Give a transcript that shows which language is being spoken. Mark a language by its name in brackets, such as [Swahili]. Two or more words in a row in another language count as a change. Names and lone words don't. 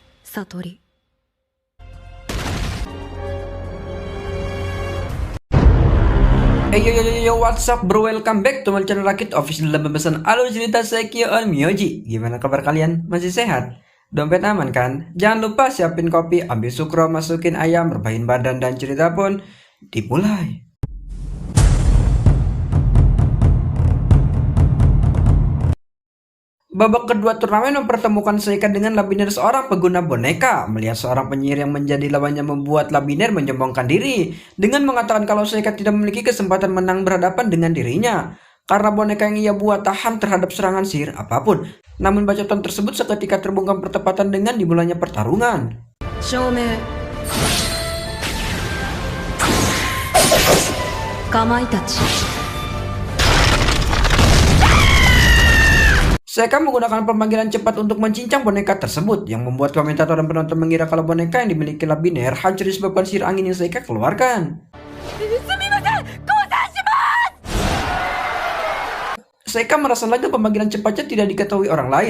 [Japanese] 悟り。 [English] Hey yo, what's up bro, welcome back to my channel Rakit Official [Indonesian] dalam pembahasan alur cerita [English] Sekio on Myoji. [Indonesian] Gimana kabar kalian? Masih sehat? Dompet aman kan? Jangan lupa siapin kopi, ambil sukro, masukin ayam, rebahin badan, dan cerita pun dimulai. Babak kedua turnamen mempertemukan Seika dengan Labiner, seorang pengguna boneka. Melihat seorang penyihir yang menjadi lawannya membuat Labiner menyombongkan diri dengan mengatakan kalau Seika tidak memiliki kesempatan menang berhadapan dengan dirinya karena boneka yang ia buat tahan terhadap serangan sihir apapun. Namun bacotan tersebut seketika terbungkam bertepatan dengan dimulainya pertarungan. [Japanese] 照明。かまいたち。 [Indonesian] Seika menggunakan pemanggilan cepat untuk mencincang boneka tersebut yang membuat komentator dan penonton mengira kalau boneka yang dimiliki Labiner hancur disebabkan sihir angin yang Seika keluarkan. Seika merasa lega pemanggilan cepatnya tidak diketahui orang lain.